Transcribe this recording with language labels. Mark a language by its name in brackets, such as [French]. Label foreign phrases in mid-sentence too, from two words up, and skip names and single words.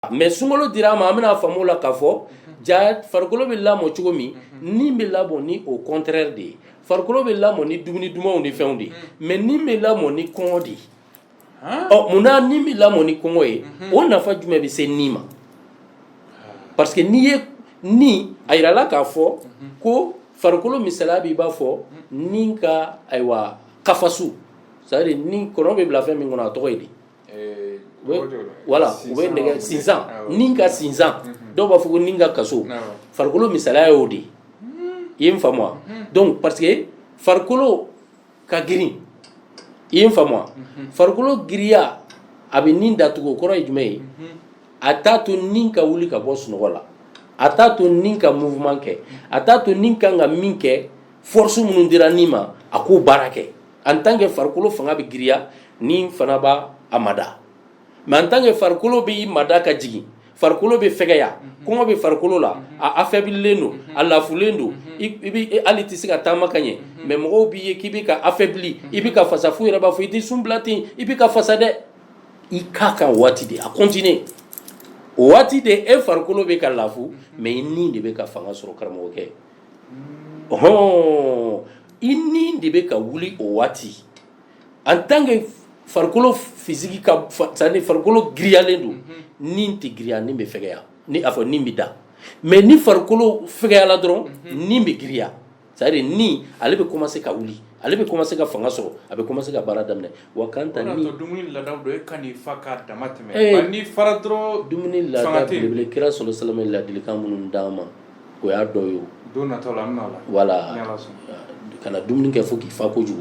[Bambara] mais sunkalo dira ma an bɛna faamu la k'a fɔ ja farikolo bɛ lamɔ cogo min nin bɛ lamɔ ni o contraire de ye farikolo bɛ lamɔ ni dumuni dumanw ni fɛnw de ye mais nin bɛ lamɔ ni kɔngɔ de ye munna nin bɛ lamɔ ni kɔngɔ ye o nafa jumɛn bɛ se nin ma [French] parce que [Bambara] n'i ye nin a yirala k'a fɔ ko farikolo misaliya b'i b'a fɔ nin ka ayiwa kafasu [French] c'est à dire [Bambara] nin kɔnɔ bɛ bila fɛn min kɔnɔ a tɔgɔ ye di voilà u bɛ nɛgɛ sinsan nin ka sinsan dɔw b'a fɔ ko nin ka kaso farikolo misaliya y'o de ye i ye n faamu wa [French] donc parce que [Bambara] farikolo ka girin i ye n faamu wa farikolo giriya a bɛ nin datugu o kɔrɔ ye jumɛn ye a t'a to nin ka wuli ka bɔ sunɔgɔ la a t'a to nin ka mouvement kɛ a t'a to nin kan ka min kɛ force minnu dira nin ma a k'o baara kɛ [French] en tant [Bambara] que farikolo fanga bɛ giriya nin fana b'a a mada [French] mais en tant que [Bambara] farikolo bɛ i mada ka jigin farikolo bɛ fɛgɛya kɔngɔ bɛ farikolo la a affaiblilen don a lafulen don i bɛ hali tɛ se ka taama ka ɲɛ mais mɔgɔw b'i ye k'i bɛ ka affaibli i bɛ ka fasa f'u yɛrɛ b'a fɔ i tɛ sun bila ten i bɛ ka fasa dɛ i k'a kan waati de a continue o waati de e farikolo bɛ ka lafu mais i nin de bɛ ka fanga sɔrɔ karamɔgɔkɛ i nin de bɛ ka wuli o waati [French] en tant que [Bambara] farikolo physique ka [French] c'est-à-dire [Bambara] farikolo giriyalen don nin tɛ giriya nin bɛ fɛgɛya ni a fɔ nin bɛ da mais ni farikolo fɛgɛyala dɔrɔn nin bɛ giriya [French] c'est-à-dire [Bambara] nin ale bɛ commencer ka wuli ale bɛ commencer ka fanga sɔrɔ a bɛ commencer ka baara daminɛ wa kan ta ni dumuni ladaw dɔ e ka n'i fa k'a dama tɛmɛ ni fara dɔrɔn dumuni lada belebele kira sɔrɔ salama ladilikan minnu d'an ma o y'a dɔ ye o don nataw la an bɛna o la voilà kana dumuni kɛ fo k'i fa kojugu